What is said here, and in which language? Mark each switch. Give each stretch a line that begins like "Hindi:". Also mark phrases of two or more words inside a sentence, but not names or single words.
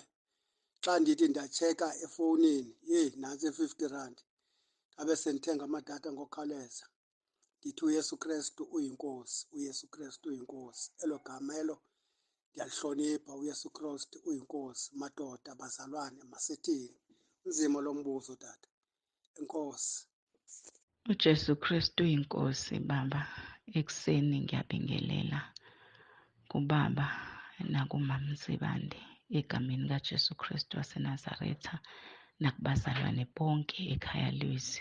Xhosa: Xa ndithi ndatsheka efowunini, nantsi R50, ngabe sendithenga amadatha ngokhawuleza. Ndithi uYesu Kristu uyinkosi, uYesu Kristu uyinkosi. Elo gama elo ndiyalihlonipha, uYesu Kristu uyinkosi. Madoda, bazalwane, masithini? Unzima lo mbuzo tata. Enkosi.
Zulu: uJesu Kristu uyinkosi Baba. Ekuseni ngiyabingelela kubaba nakumama uZibande egameni kaJesu Kristu waseNazaretha nakubazalwane bonke ekhaya leZwi.